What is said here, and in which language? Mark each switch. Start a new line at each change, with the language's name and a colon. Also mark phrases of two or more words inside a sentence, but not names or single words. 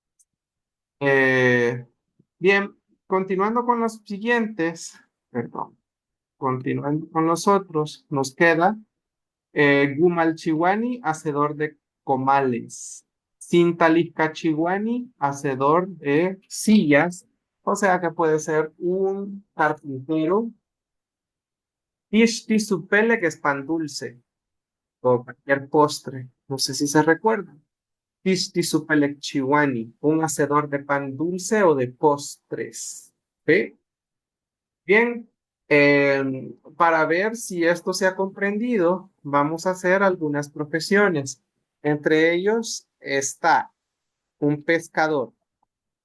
Spanish: Eh, bien, continuando con los siguientes, perdón, continuando con los otros, nos queda Gumalchihuani, hacedor de comales. Cintalizcachihuani, hacedor de sillas. O sea que puede ser un carpintero.
Pipil: Tishti supele,
Spanish: que es pan dulce o cualquier postre. No sé si se recuerda.
Pipil: Tishti supele chihuani,
Spanish: un hacedor de pan dulce o de postres. ¿Sí? Bien, para ver si esto se ha comprendido, vamos a hacer algunas profesiones. Entre ellos está un pescador, ¿sí?